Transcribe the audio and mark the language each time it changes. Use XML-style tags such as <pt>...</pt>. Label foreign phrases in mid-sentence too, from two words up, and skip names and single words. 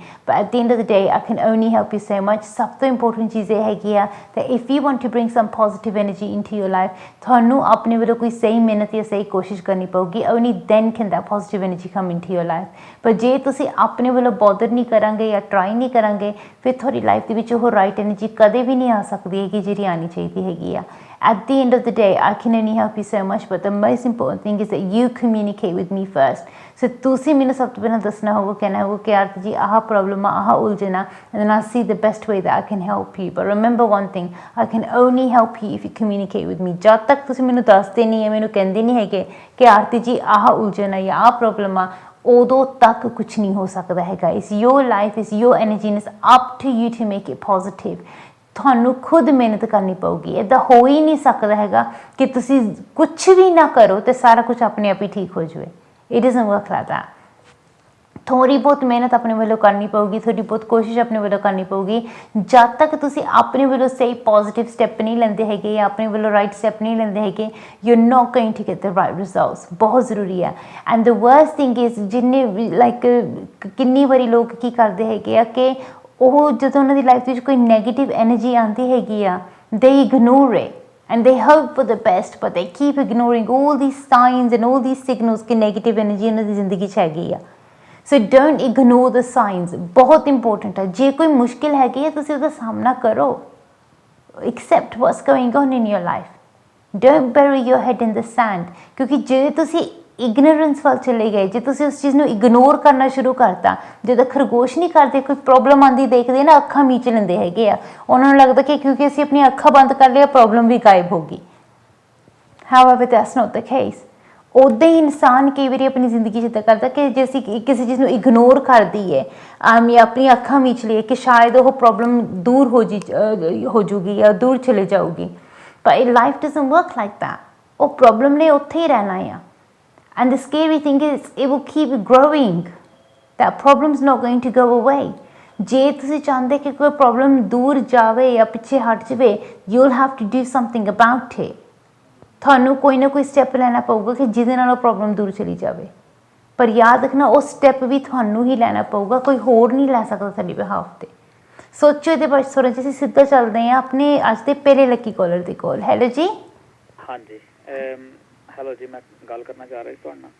<en>But at the end of the day I can only help you so much.</en> <pa>ਸਭ ਤੋਂ ਇੰਪੋਰਟੈਂਟ ਚੀਜ਼ ਇਹ ਹੈਗੀ ਆ ਤੇ</pa> <en>if you want to bring some positive energy into your life</en> <pa>ਤੁਹਾਨੂੰ ਆਪਣੇ ਵੱਲੋਂ ਕੋਈ ਸਹੀ ਮਿਹਨਤ ਜਾਂ ਸਹੀ ਕੋਸ਼ਿਸ਼ ਕਰਨੀ ਪਊਗੀ।</pa> <en>Only then can that positive energy come into your life.</en> <pa>ਪਰ ਜੇ ਤੁਸੀਂ ਆਪਣੇ ਵੱਲੋਂ ਬੋਦਰ ਨਹੀਂ ਕਰਾਂਗੇ ਜਾਂ ਟਰਾਈ ਨਹੀਂ ਕਰਾਂਗੇ ਫਿਰ ਤੁਹਾਡੀ ਲਾਈਫ ਦੇ ਵਿੱਚ ਉਹ</pa> <en>right energy</en> <pa>ਕਦੇ ਵੀ ਨਹੀਂ ਆ ਸਕਦੀ ਹੈਗੀ ਜਿਹੜੀ ਆਉਣੀ ਚਾਹੀਦੀ ਹੈਗੀ ਆ।</pa> <en>At the end of the day, I can only help you so much, but the most important thing is that you communicate with me first.</en> <pa>So ਤੁਸੀਂ ਮੈਨੂੰ ਸਭ ਤੋਂ ਪਹਿਲਾਂ ਦੱਸਣਾ ਹੋਊਗਾ, ਕਹਿਣਾ ਹੋਊਗਾ ਕਿ ਆਰਤੀ ਜੀ ਆਹ ਪ੍ਰੋਬਲਮ ਆ, ਆਹ ਉਲਝਣ ਆ,</pa> <en>and then I'll see the best way that I can help you. But remember one thing, I can only help you if you communicate with me.</en> <pa>ਜਦ ਤੱਕ ਤੁਸੀਂ ਮੈਨੂੰ ਦੱਸਦੇ ਨਹੀਂ ਹੈ, ਮੈਨੂੰ ਕਹਿੰਦੇ ਨਹੀਂ ਹੈਗੇ ਕਿ ਆਰਤੀ ਜੀ ਆਹ ਉਲਝਣ ਆ ਜਾਂ ਆਹ ਪ੍ਰੋਬਲਮ ਆ, ਉਦੋਂ ਤੱਕ ਕੁਛ ਨਹੀਂ ਹੋ ਸਕਦਾ ਹੈਗਾ।</pa> <en>It's your life, it's your energy, and it's up to you to make it positive.</en> <pa>ਤੁਹਾਨੂੰ ਖੁਦ ਮਿਹਨਤ ਕਰਨੀ ਪਊਗੀ। ਇੱਦਾਂ ਹੋ ਹੀ ਨਹੀਂ ਸਕਦਾ ਹੈਗਾ ਕਿ ਤੁਸੀਂ ਕੁਛ ਵੀ ਨਾ ਕਰੋ ਅਤੇ ਸਾਰਾ ਕੁਛ ਆਪਣੇ ਆਪ ਹੀ ਠੀਕ ਹੋ ਜਾਵੇ।</pa> <en>It doesn't work like that.</en> <pa>ਥੋੜ੍ਹੀ ਬਹੁਤ ਮਿਹਨਤ ਆਪਣੇ ਵੱਲੋਂ ਕਰਨੀ ਪਊਗੀ, ਥੋੜ੍ਹੀ ਬਹੁਤ ਕੋਸ਼ਿਸ਼ ਆਪਣੇ ਵੱਲੋਂ ਕਰਨੀ ਪਊਗੀ। ਜਦ ਤੱਕ ਤੁਸੀਂ ਆਪਣੇ ਵੱਲੋਂ ਸਹੀ</pa> <en>positive step</en> <pa>ਨਹੀਂ ਲੈਂਦੇ ਹੈਗੇ ਜਾਂ ਆਪਣੇ ਵੱਲੋਂ</pa> <en>right step</en> <pa>ਨਹੀਂ ਲੈਂਦੇ ਹੈਗੇ</pa> <en>you are not going to get the right results.</en> <pa>ਬਹੁਤ ਜ਼ਰੂਰੀ ਹੈ।</pa> <en>and the worst thing is</en> <pa>ਜਿੰਨੇ ਲਾਈਕ ਕਿੰਨੀ ਵਾਰੀ ਲੋਕ ਕੀ ਕਰਦੇ ਹੈਗੇ ਆ ਕਿ ਉਹ ਜਦੋਂ ਉਹਨਾਂ ਦੀ ਲਾਈਫ ਵਿੱਚ ਕੋਈ</pa> <en>negative energy</en> <pa>ਆਉਂਦੀ ਹੈਗੀ ਆ</pa> <en>they ignore it and they hope for the best but they keep ignoring all these signs and all these signals</en> <pa>ਕਿ</pa> <en>negative energy</en> <pa>ਉਹਨਾਂ ਦੀ ਜ਼ਿੰਦਗੀ 'ਚ ਹੈਗੀ ਆ।</pa> <en>So don't ignore the signs,</en> <pa>ਬਹੁਤ important ਹੈ। ਜੇ ਕੋਈ ਮੁਸ਼ਕਿਲ ਹੈਗੀ ਹੈ ਤੁਸੀਂ ਉਹਦਾ ਸਾਹਮਣਾ ਕਰੋ।</pa> <en>Accept what's going on in your life. Don't bury your head in the sand,</en> <pa>ਕਿਉਂਕਿ ਜੇ ਤੁਸੀਂ ਇਗਨੋਰੈਂਸ ਵੱਲ ਚਲੇ ਗਏ, ਜੇ ਤੁਸੀਂ ਉਸ ਚੀਜ਼ ਨੂੰ ਇਗਨੋਰ ਕਰਨਾ ਸ਼ੁਰੂ ਕਰਤਾ, ਜਦੋਂ ਖਰਗੋਸ਼ ਨਹੀਂ ਕਰਦੇ ਕੋਈ ਪ੍ਰੋਬਲਮ ਆਉਂਦੀ ਦੇਖਦੇ ਨਾ ਅੱਖਾਂ ਮੀਚ ਲੈਂਦੇ ਹੈਗੇ ਆ, ਉਹਨਾਂ ਨੂੰ ਲੱਗਦਾ ਕਿ ਕਿਉਂਕਿ ਅਸੀਂ ਆਪਣੀਆਂ ਅੱਖਾਂ ਬੰਦ ਕਰ ਲਿਆ ਪ੍ਰੋਬਲਮ ਵੀ ਗਾਇਬ ਹੋ ਗਈ।</pa> <en>However, that's not the case.</en> <pa>ਉੱਦਾਂ ਹੀ ਇਨਸਾਨ ਕਈ ਵਾਰੀ ਆਪਣੀ ਜ਼ਿੰਦਗੀ 'ਚ ਇੱਦਾਂ ਕਰਦਾ ਕਿ ਜੇ ਅਸੀਂ ਕਿਸੇ ਚੀਜ਼ ਨੂੰ ਇਗਨੋਰ ਕਰ ਦਈਏ ਜਾਂ ਆਪਣੀਆਂ ਅੱਖਾਂ ਮੀਚ ਲਈਏ ਕਿ ਸ਼ਾਇਦ ਉਹ ਪ੍ਰੋਬਲਮ ਦੂਰ ਹੋ ਜੂਗੀ ਜਾਂ ਦੂਰ ਚਲੇ ਜਾਊਗੀ। ਪਰ</pa> <en>life doesn't work like that.</en> <pa>ਉਹ ਪ੍ਰੋਬਲਮ ਨੇ ਉੱਥੇ ਹੀ ਰਹਿਣਾ ਆ।</pa> <en>And the scary thing is, it will keep growing. That problem's not going to go away.</en> <pa>ਜੇ ਤੁਸੀਂ ਚਾਹੁੰਦੇ ਕਿ ਕੋਈ ਪ੍ਰੋਬਲਮ ਦੂਰ ਜਾਵੇ ਜਾਂ ਪਿੱਛੇ ਹਟ ਜਾਵੇ,</pa> <en>you'll have to do something about it.</en> <pa>ਤੁਹਾਨੂੰ ਕੋਈ ਨਾ ਕੋਈ ਸਟੈਪ ਲੈਣਾ ਪਊਗਾ ਕਿ ਜਿਹਦੇ ਨਾਲ ਉਹ ਪ੍ਰੋਬਲਮ ਦੂਰ ਚਲੀ ਜਾਵੇ। ਪਰ ਯਾਦ ਰੱਖਣਾ ਉਹ ਸਟੈਪ ਵੀ ਤੁਹਾਨੂੰ ਹੀ ਲੈਣਾ ਪਊਗਾ, ਕੋਈ ਹੋਰ ਨਹੀਂ ਲੈ ਸਕਦਾ ਤੁਹਾਡੀ ਬਿਹਾਫ 'ਤੇ। ਸੋਚੋ ਇਹਦੇ ਬਾਰੇ ਥੋੜ੍ਹਾ ਜਿਹਾ। ਅਸੀਂ ਸਿੱਧਾ ਚੱਲਦੇ ਹਾਂ ਆਪਣੇ ਅੱਜ ਦੇ ਪਹਿਲੇ</pa> <en>lucky caller</en> <pa>ਦੀ ਕੋਲ। ਹੈਲੋ ਜੀ। ਹਾਂਜੀ ਹੈਲੋ ਜੀ, ਮੈਂ ਗੱਲ ਕਰਨਾ ਚਾਹ ਰਿਹਾ ਸੀ ਤੁਹਾਡੇ ਨਾਲ।</pa>